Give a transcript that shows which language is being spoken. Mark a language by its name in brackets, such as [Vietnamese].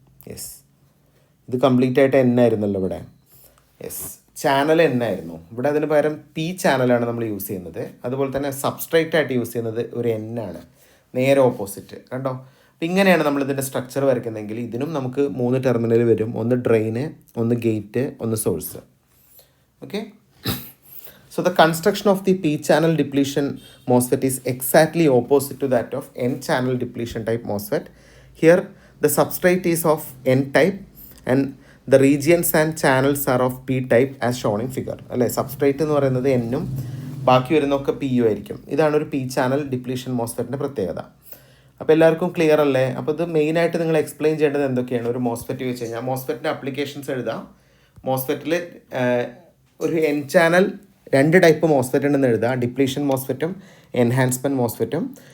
[Malayalam] Yes, ഇത് complete ആയിട്ട് N ആയിരുന്നല്ലോ ഇവിടെ. യെസ്, ചാനൽ എൻ ആയിരുന്നു. ഇവിടെ അതിന് പകരം പി ചാനലാണ് നമ്മൾ യൂസ് ചെയ്യുന്നത്. അതുപോലെ തന്നെ സബ്സ്ട്രേറ്റ് ആയിട്ട് യൂസ് ചെയ്യുന്നത് ഒരു എൻ ആണ്, നേരെ ഓപ്പോസിറ്റ്. കണ്ടോ? അപ്പം ഇങ്ങനെയാണ് നമ്മളിതിൻ്റെ സ്ട്രക്ചർ വരയ്ക്കുന്നതെങ്കിൽ ഇതിനും നമുക്ക് 3 ടെർമിനൽ വരും. ഒന്ന് ഡ്രെയിന്, ഒന്ന് ഗേറ്റ്, ഒന്ന് source. [English] Okay, so the construction of the p channel depletion MOSFET is exactly opposite to that of n channel depletion type MOSFET. Here the substrate is of n type and the regions and channels are of p type as shown in figure. [Malayalam] അല്ലേ, substrate എന്ന് പറയുന്നത് എന്നും ബാക്കി വരുന്നൊക്കെ P U ആയിരിക്കും. ഇതാണ് ഒരു P channel depletion മോസ്ഫെറ്റിൻ്റെ പ്രത്യേകത. അപ്പോൾ എല്ലാവർക്കും ക്ലിയർ അല്ലേ? അപ്പോൾ ഇത് മെയിനായിട്ട് നിങ്ങൾ എക്സ്പ്ലെയിൻ ചെയ്യേണ്ടത് എന്തൊക്കെയാണ്? ഒരു മോസ്ഫെറ്റ് വെച്ച് കഴിഞ്ഞാൽ മോസ്ഫെറ്റിൻ്റെ അപ്ലിക്കേഷൻസ് എഴുതാം. മോസ്ഫെറ്റിൽ ഒരു എൻ ചാനൽ 2 ടൈപ്പ് മോസ്ഫെറ്റ് ഉണ്ടെന്ന് എഴുതുക, ഡിപ്ലീഷൻ മോസ്ഫെറ്റും എൻഹാൻസ്മെൻറ്റ് മോസ്ഫെറ്റും.